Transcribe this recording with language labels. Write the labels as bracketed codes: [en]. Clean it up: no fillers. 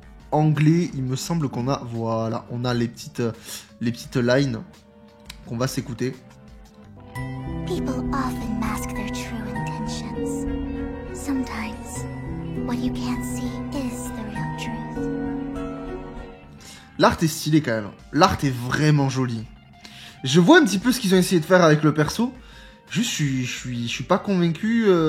[fr] anglais, il me semble qu'on a, voilà, on a les petites lines qu'on va s'écouter. [en] People often mask their true intentions. Sometimes, what you can't see is the real truth. [fr] L'art est stylé quand même. L'art est vraiment joli. Je vois un petit peu ce qu'ils ont essayé de faire avec le perso. Juste, je suis pas convaincu.